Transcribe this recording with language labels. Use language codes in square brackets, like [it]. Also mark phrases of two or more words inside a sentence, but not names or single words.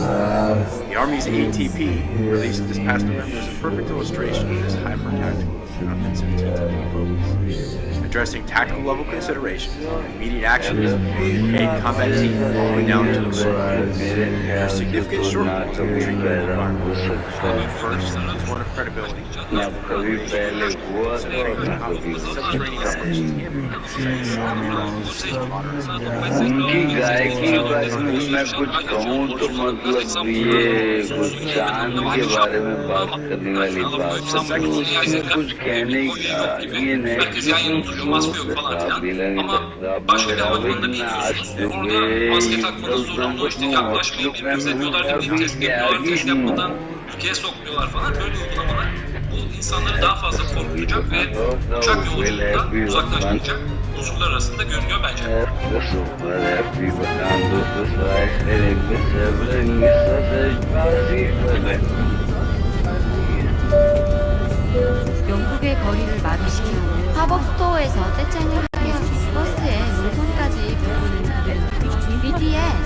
[en] The Army's ATP, released this past November, is a perfect illustration of this hyper-tactical and offensive TTP focus, addressing tactical level considerations and immediate actions made combat team all the way down to the sword. There are significant shortfalls in the treatment of the environment. First is one of credibility. [hi] उनकी गायकी बारे में मैं कुछ कहूँ तो मतलब ये कुछ चांद के बारे में बात करने वाली बात है कुछ कहने का ये नहीं [tr] ülkeye sokmuyorlar falan böyle uygulamalar bu insanları daha fazla korkutacak ve uçak yolculuğundan uzaklaştıracak unsurlar arasında görünüyor bence. [ko] 영국의 거리를 마비시키고 팝업 스토어에서 떼창을 하게 하고 버스에 노선까지 부르는 그들은 BTS.